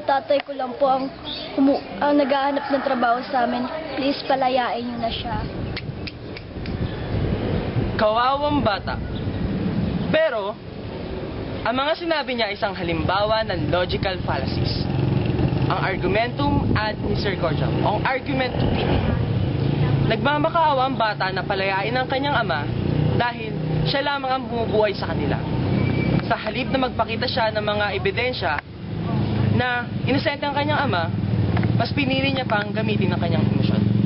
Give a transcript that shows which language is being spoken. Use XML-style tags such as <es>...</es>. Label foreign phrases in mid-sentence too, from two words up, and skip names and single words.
<tl>Tatay ko lang po ang naghahanap ng trabaho sa amin. Please, palayain niyo na siya. Kawawang bata. Pero, ang mga sinabi niya ay isang halimbawa ng</tl> <en>logical fallacies.</en> <la>Ang argumentum ad misericordiam,</la> <tl>o ang</tl> <en>argument to pity.</en> <tl>Nagmamakaawa ang bata na palayain ang kanyang ama dahil siya lamang ang bumubuhay sa kanila. Sa halip na magpakita siya ng mga ebidensya na inosente ang kanyang ama, mas pinili niya pang gamitin ang kanyang emosyon.</tl>